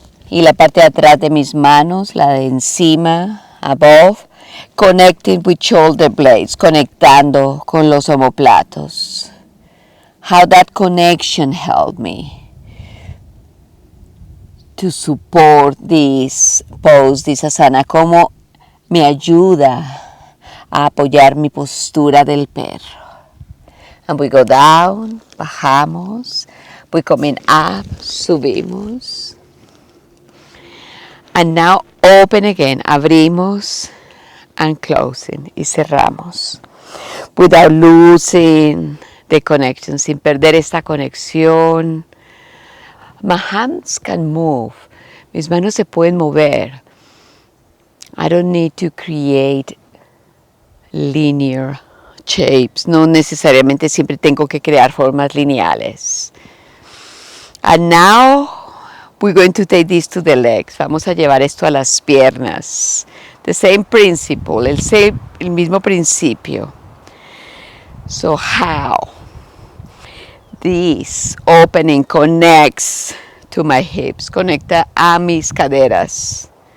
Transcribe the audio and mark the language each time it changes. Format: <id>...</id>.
<es>Y la parte de atrás de mis manos, la de encima, above, connecting with shoulder blades, conectando con los omóplatos.</es> <en>How that connection helped me to support this pose, this asana, cómo</en> <es>me ayuda a apoyar mi postura del perro.</es> <en>And we go down,</en> <es>bajamos.</es> <en>We coming up,</en> <es>subimos.</es> <en>And now open again,</en> <es>abrimos</es> <en>and closing</en> <es>y cerramos.</es> <en>Without losing the connection,</en> <es>sin perder esta conexión.</es> <en>My hands can move.</en> <es>Mis manos se pueden mover.</es> <en>I don't need to create linear shapes.</en> <es>No necesariamente siempre tengo que crear formas lineales.</es> <en>And now we're going to take this to the legs.</en> <es>Vamos a llevar esto a las piernas.</es> <en>The same principle,</en> <es>el mismo principio.</es> <en>So how this opening connects to my hips,</en> <es>conecta a mis caderas.</es>